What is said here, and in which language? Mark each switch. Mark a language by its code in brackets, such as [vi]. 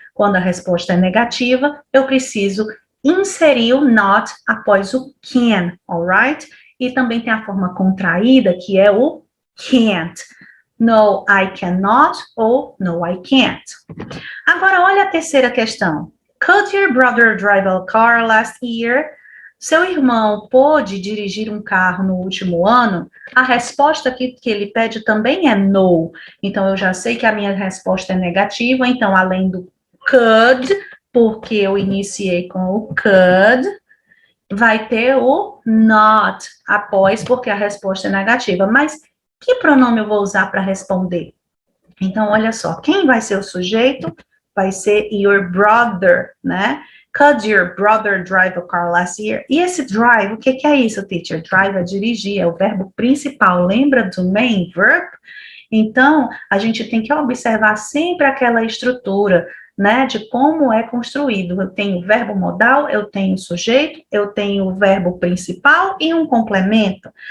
[pt] Quando a resposta é negativa, eu preciso inserir o not após o can, [en] alright? [pt] E também tem a forma contraída, que é o can't. [en] No, I cannot ou no, I can't. [pt] Agora, olha a terceira questão. [en] Could your brother drive a car last year? [pt] Seu irmão pôde dirigir um carro no último ano? A resposta que ele pede também é no. Então, eu já sei que a minha resposta é negativa. Então, além do could, porque eu iniciei com o could, vai ter o not após, porque a resposta é negativa. Mas que pronome eu vou usar para responder? Então, olha só, quem vai ser o sujeito? Vai ser [en] your brother, [pt] né? [en] Could your brother drive a car last year? [pt] E esse drive, o que é isso, teacher? Drive é dirigir, é o verbo principal. Lembra do main verb? Então, a gente tem que observar sempre aquela estrutura, né, de como é construído. Eu tenho o verbo modal, eu tenho o sujeito, eu tenho o verbo principal e um complemento.